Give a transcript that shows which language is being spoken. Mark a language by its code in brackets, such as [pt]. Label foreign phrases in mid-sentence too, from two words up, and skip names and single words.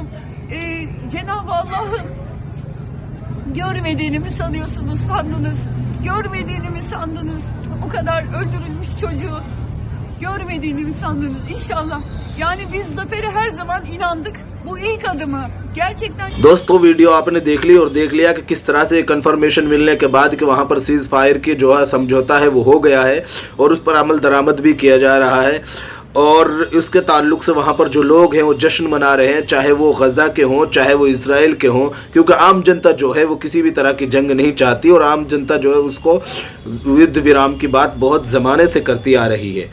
[tr] Cenab-ı Allah'ı görmediğini mi sandınız? Görmediğini mi sandınız? O kadar öldürülmüş çocuğu görmediğini mi sandınız? İnşallah. Yani biz zafere her zaman inandık. Bu ilk adımı gerçekten। [hi] दोस्तों वीडियो आपने देख ली और देख लिया कि किस तरह से कंफर्मेशन मिलने के बाद कि वहां पर [en] cease fire [hi] की जो है समझौता है वो हो गया है और उस पर अमल दरामद भी किया जा रहा है और उसके ताल्लुक से वहाँ पर जो लोग हैं वो जश्न मना रहे हैं, चाहे वो गज़ा के हों चाहे वो इसराइल के हों, क्योंकि आम जनता जो है वो किसी भी तरह की जंग नहीं चाहती और आम जनता जो है उसको युद्ध विराम की बात बहुत ज़माने से करती आ रही है।